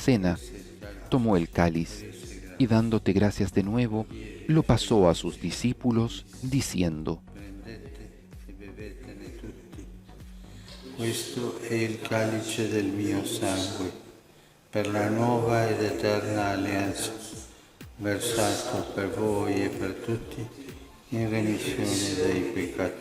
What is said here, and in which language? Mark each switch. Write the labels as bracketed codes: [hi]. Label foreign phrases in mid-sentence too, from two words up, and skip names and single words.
[es] cena, tomó el cáliz y dándote gracias de nuevo, lo pasó a sus discípulos, diciendo: [it] Questo è il calice del mio sangue, per la nuova ed eterna alleanza, versato per voi e per tutti in remissione dei peccati.